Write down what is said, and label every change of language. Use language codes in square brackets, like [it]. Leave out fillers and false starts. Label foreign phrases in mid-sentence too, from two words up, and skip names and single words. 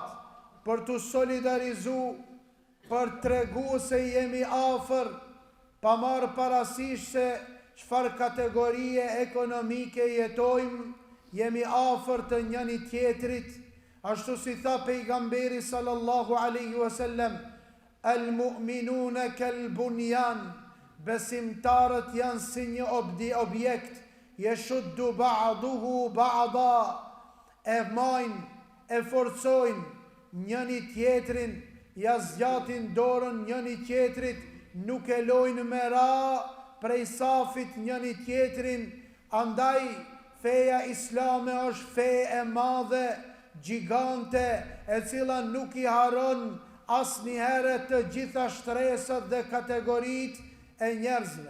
[sq] për të solidarizu, për tregu se jemi afër, pa marë parasysh se çfarë kategorie ekonomike jetojmë, jemi afër të njëri tjetrit, ashtu si tha pejgamberi [ar] صلى الله عليه وسلم, المؤمنون كالبنيان, [sq] besimtarët janë si një objekt, [ar] يشد بعضه بعضا, [sq] e majnë, e forcojnë njëni tjetrin, ja zgjatin dorën njëni tjetrit, nuk e lojnë me ra prej safit njëni tjetrin. Andaj feja islame është fe e madhe, gjigante, e cila nuk i haron asnjëherë të gjitha shtresat dhe kategoritë e njerëzve.